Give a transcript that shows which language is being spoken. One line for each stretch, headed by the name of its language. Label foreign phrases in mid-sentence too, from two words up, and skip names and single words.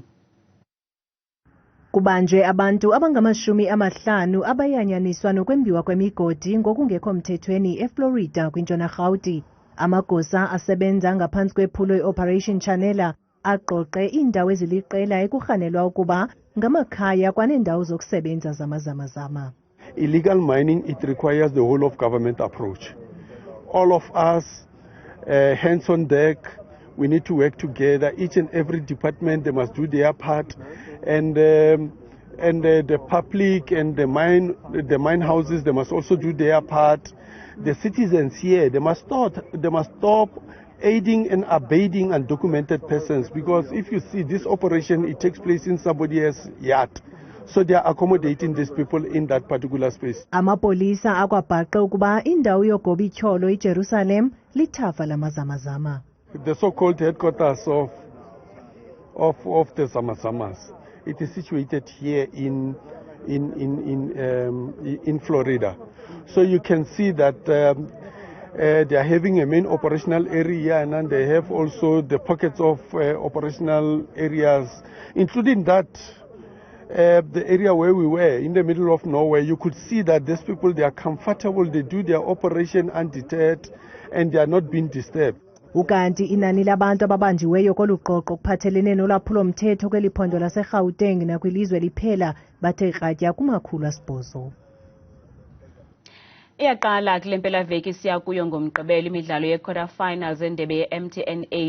Xhosa: Kubanjwe abantu abangama-50 abayanyaniswa nokwembiwa kwemigodi ngokungekho mthethweni eFlorida kwintshona Gauteng. Amagosa asebenza ngaphansi kwephulo i-Operation Shanela aqoqe iindawo eziliqela ekurhanelwa ukuba ngamakhaya kwaneendawo zokusebenza zamazamazama.
English: Illegal mining, it requires the whole of government approach. All of us, hands on deck, we need to work together. Each and every department, they must do their part, and the public and the mine houses, they must also do their part. The citizens here, they must stop aiding and abetting undocumented persons, because if you see this operation, it takes place in somebody else's yard. So they are accommodating these people in that particular space.
Xhosa: Amapolisa akwabhaqe ukuba indawo yogobityholo iJerusalem lithafa lamazamazama.
English: The so-called headquarters of the Zamazamas, it is situated here in Florida. So you can see that They are having a main operational area, and then they have also the pockets of operational areas, including that the area where we were in the middle of nowhere. You could see that these people, they are comfortable, they do their operation undeterred, and they are not being disturbed.
Xhosa: Ukanti inani labantu ababanjiweyo koluqoqo kuphathelene nolwaphulo-mthetho kweliphondo laseGauteng nakwilizwe liphela bathe kratya ku-800. Iyaqala kulempelaveki siya kuyo ngomgqibelo imidlalo ye-
English: quarter finals
Xhosa: endebe ye-MTN 8.